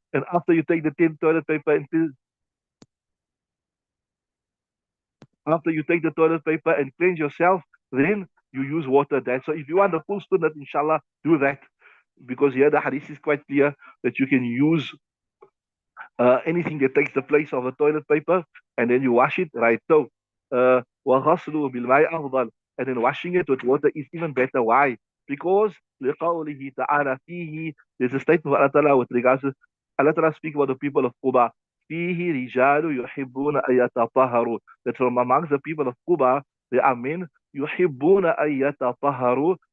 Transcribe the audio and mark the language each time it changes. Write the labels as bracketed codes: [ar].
[en] And after you take the 10 toilet paper and after you take the toilet paper and cleanse yourself, then you use water. That so if you want the full sunnah, inshallah, do that. Because here the hadith is quite clear that you can use anything that takes the place of a toilet paper, and then you wash it, right? [ar] So, وَغَسْلُ بِالْمَاءِ أَفْضَلُ. [en] And then washing it with water is even better. Why? Because [ar] لِقَوْلِهِ تَعَالَى فِيهِ, [en] there's a statement of Allah Ta'ala with regards to Allah Ta'ala speak about the people of Quba. [ar] فِيهِ رِجَالُ يُحِبُّونَ أَن يَتَطَهَّرُوا. [en] That from amongst the people of Quba, there are men [ar] يُحِبُّونَ أَن يَتَطَهَّرُوا.